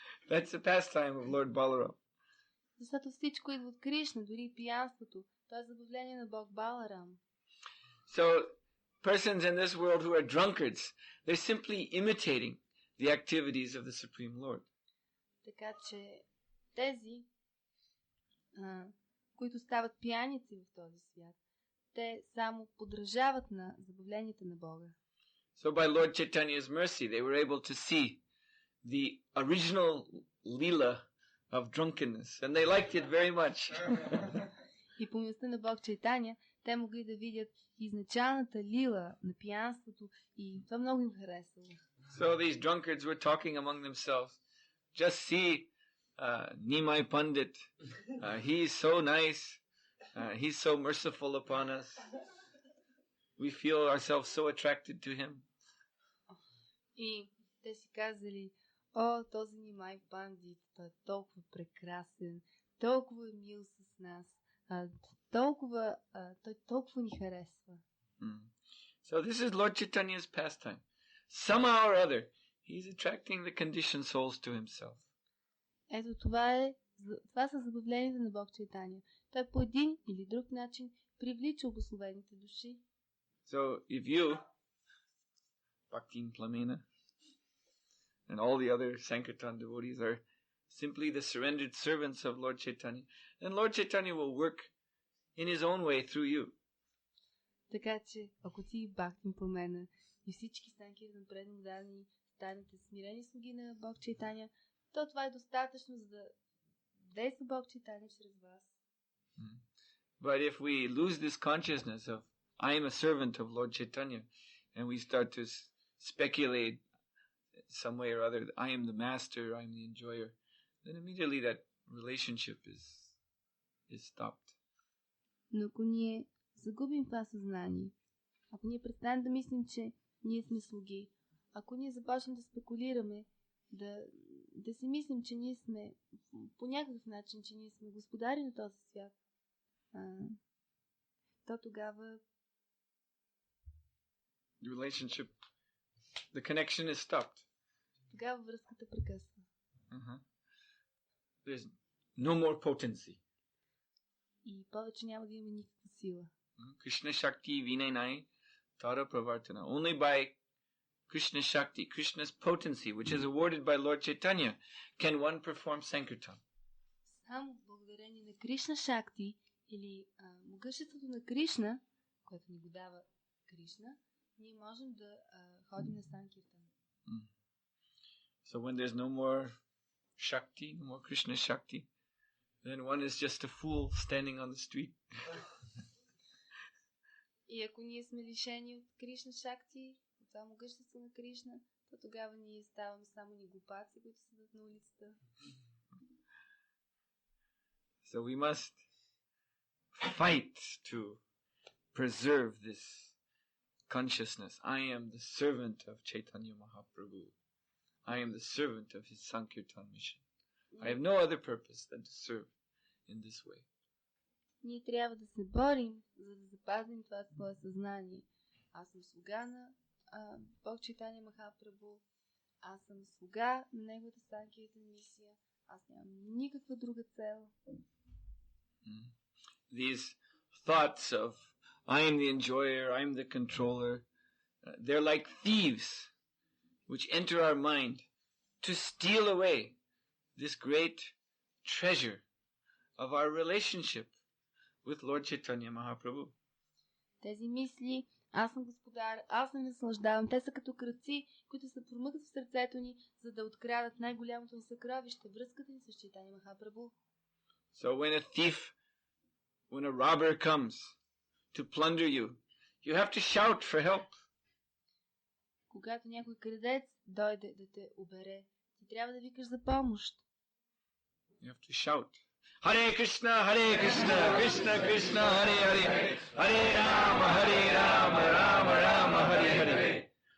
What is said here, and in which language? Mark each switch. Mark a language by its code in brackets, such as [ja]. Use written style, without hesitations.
[en] That's the pastime of Lord Balaram. [bg] Защото всичко идва от Кришна, дори пиянството. Това е забавление на Бог Баларам. [en] So, persons in this world who are drunkards, they're simply imitating the activities of the Supreme Lord. [bg] Така че тези, които стават пияници в този свят, те само подражават на забавленията на Бога. [en] So by Lord Chaitanya's mercy, they were able to see the original lila of drunkenness, and they liked it very much. [bg] И по милостта на Бог Чайтаня, те могли да видят изначалната лила на пиянството и това много им харесало. [en] So these drunkards were talking among themselves. Just see Nimai Pandit, he's so nice, he's so merciful upon us. We feel ourselves so attracted to him. [bg] И те си казали, о, този Нимай Пандит, той е толкова прекрасен, толкова е мил с нас, той толкова ни харесва. [en] So this is Lord Chaitanya's pastime. Somehow or other, he's attracting the conditioned souls to himself. [bg] Ето това са забавленията на Бог Чайтаня. Той по един или друг начин привлича обусловените души. [en] So if you, Bhaktin Plamena, and all the other Sankirtan devotees are simply the surrendered servants of Lord Chaitanya, then Lord Chaitanya will work in his own way through you. [bg] Така че, ако ти Бхактин Пламена и всички Санкиртан предно дадени станете смирени слуги на Бог Чайтаня, то това е достатъчно, за да действа Бог Чайтаня чрез вас. [en] But if we lose this consciousness of I am a servant of Lord Chaitanya, and we start to speculate some way or other, I am the master, I am the enjoyer, then immediately that relationship is stopped. [bg] Но ако ние загубим това съзнание, ако ние престанем да мислим, че ние сме слуги, ако ние започнем да спекулираме, да си мислим, че ние сме по някакъв начин, че ние сме господари на този свят, то тогава [en] the relationship, the connection is stopped. [bg] Тогава връзката прекъсва. [en] There's no more potency. [bg] И повече няма да има никаква сила. [sa] Krishna Shakti Vinay Tara Pravartana. [en] Only by Krishna Shakti, Krishna's potency, which is awarded by Lord Chaitanya, can one perform Sankirtan. [bg] Само благодарение на Кришна Шакти или могъществото на Кришна, което ни го дава Кришна, ние можем да ходим на Санкиртан. [en] So when there's no more Shakti, no more Krishna Shakti, then one is just a fool standing on the street. [bg] И ако ние сме лишени от Кришна Шакти, от това могъщество на Кришна, то тогава ние ставаме само ни глупаци, които седат на улицата. [en] So we must fight to preserve this consciousness. I am the servant of Chaitanya Mahaprabhu. I am the servant of his Sankirtan mission. I have no other purpose than to serve in this way. [bg] Ние трябва да се борим, за да запазим това свое съзнание. Аз съм слуга на Бог Чайтаня Махапрабху. Аз съм слуга на неговата Санкиртан мисия. Аз нямам никаква друга цел. [en] These thoughts of I am the enjoyer, I am the controller, they're like thieves which enter our mind to steal away this great treasure of our relationship with Lord Chaitanya Mahaprabhu. [bg] Тези мисли, аз съм господар, аз не наслаждавам, те са като крадци, които се промъкват в сърцето ни, за да открадат най-голямото ни съкровище, връзката ни с Чайтаня Махапрабху. [en] So when a robber comes to plunder you, you have to shout for help. [bg] Когато някой крадец дойде да те обере, ти трябва да викаш за помощ. [en] You have to shout. Hare Krishna, Krishna Krishna, Hare Hare, Hare Rama, Rama Rama, Hare Hare.